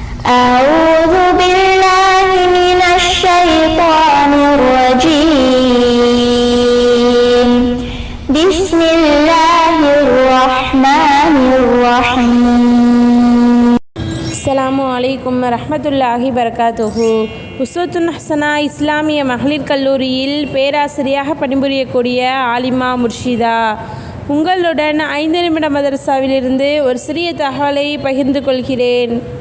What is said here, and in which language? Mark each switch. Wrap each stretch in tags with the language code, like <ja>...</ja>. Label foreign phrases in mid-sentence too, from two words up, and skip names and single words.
<ar>أعوذ بالله من الشيطان الرجيم بسم الله الرحمن الرحيم السلام عليكم ورحمة الله وبركاته.</ar> <ta>உஸ்வத்துன் ஹஸனா இஸ்லாமிய மகளிர் கல்லூரியில் பேராசிரியாக பணிபுரியக்கூடிய ஆலிமா முர்ஷிதா உங்களுடன் 5 நிமிட மதரசாவிலிருந்து ஒரு சிறிய தகவலை பகிர்ந்து கொள்கிறேன்.</ta>